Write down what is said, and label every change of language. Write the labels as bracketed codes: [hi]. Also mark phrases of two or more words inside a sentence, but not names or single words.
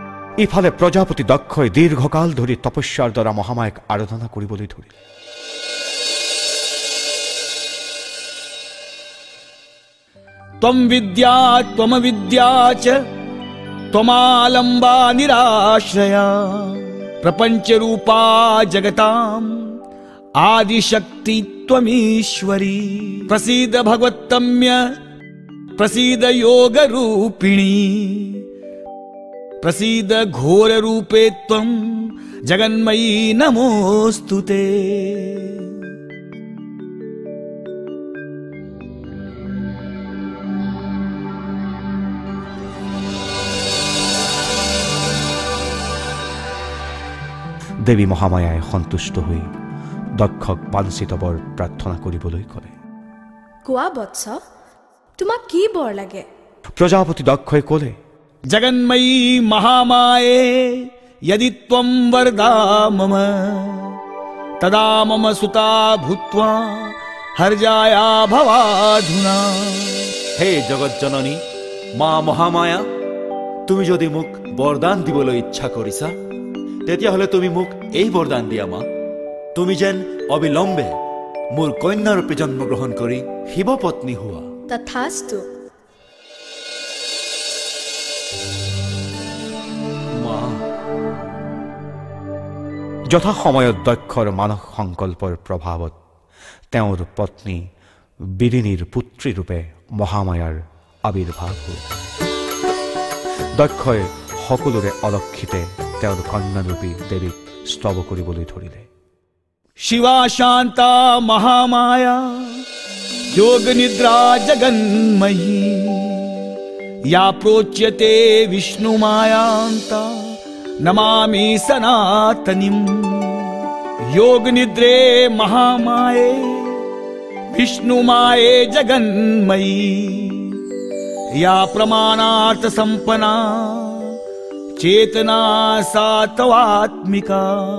[as] ইফালে প্ৰজাপতি দক্ষই দীৰ্ঘকাল ধৰি তপস্যাৰ দ্বাৰা মহামায়াক আৰাধনা কৰিবলৈ ধৰিলে। [sa] ত্বম বিদ্যা ত্বমবিদ্যা চ ত্বমালম্বা নিরাশ্রয়া প্রপঞ্চ রূপা জগতাম आदिशक्ति त्वमीश्वरी प्रसीद भगवत्तम्य प्रसीद योग रूपिणी प्रसीद घोर रूपे त्वं जगन्मयी नमोस्तुते। [as] দেৱী মহামায়াই সন্তুষ্ট হৈ দক্ষক বাঞ্ছিত বৰ প্ৰাৰ্থনা কৰিবলৈ ক'লে। কোৱা বৎস, তোমাক কি বৰ লাগে? প্ৰজাপতি দক্ষই ক'লে, [sa] জগন্ময়ী মহামায়ে यदि त्वं वरदा मम तदा मम सुता भूत्वा हर्जाया भवाधुना। [as] হে জগত জননী মা মহামায়া, তুমি যদি মোক বৰদান দিবলৈ ইচ্ছা কৰিছা তেতিয়াহ'লে তুমি মোক এই বৰদান দিয়া মা, তুমি যেন অবিলম্বে মোৰ কন্যাৰূপে জন্মগ্ৰহণ কৰি শিৱপত্নী হোৱা। তথাস্তু। যথা সময়ত দক্ষৰ মানস সংকল্পৰ প্ৰভাৱত তেওঁৰ পত্নী বিৰিণীৰ পুত্ৰীৰূপে মহামায়াৰ আবিৰ্ভাৱ হ'ল। দক্ষই সকলোৰে অলক্ষিতে তেওঁৰ কন্যাৰূপী দেৱীক স্তব কৰিবলৈ ধৰিলে। [sa] शिवा शांता महामाया योग निद्रा जगन्मयी या प्रोच्यते विष्णु मायांता नमामि सनातनीं। योग निद्रे महामाये विष्णु माये जगन्मयी या प्रमाणार्थ संपन्ना चेतना सात्वात्मिका।